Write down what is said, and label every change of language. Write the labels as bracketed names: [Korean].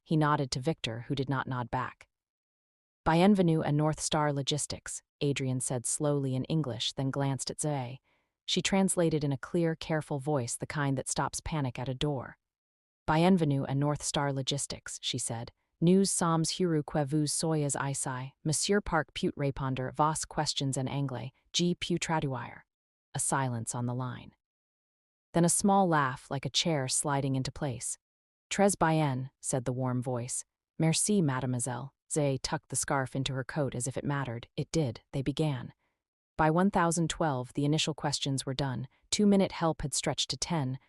[English] He nodded to Victor, who did not nod back. [French] "Bienvenue à [English] North Star Logistics," Adrian said slowly in English, then glanced at Zoe. She translated in a clear, careful voice, the kind that stops panic at a door. [French] "Bienvenue à [English] North Star Logistics," she said. [French] "Nous sommes heureux que vous soyez ici. Monsieur Park put répondre vos questions en anglais. Je peux traduire." [English] A silence on the line. Then a small laugh, like a chair sliding into place. [French] "Très bien," [English] said the warm voice. [French] "Merci, mademoiselle." [English] Zoe tucked the scarf into her coat as if it mattered. It did. They began. By 1012, the initial questions were done. 2-minute help had stretched to 10.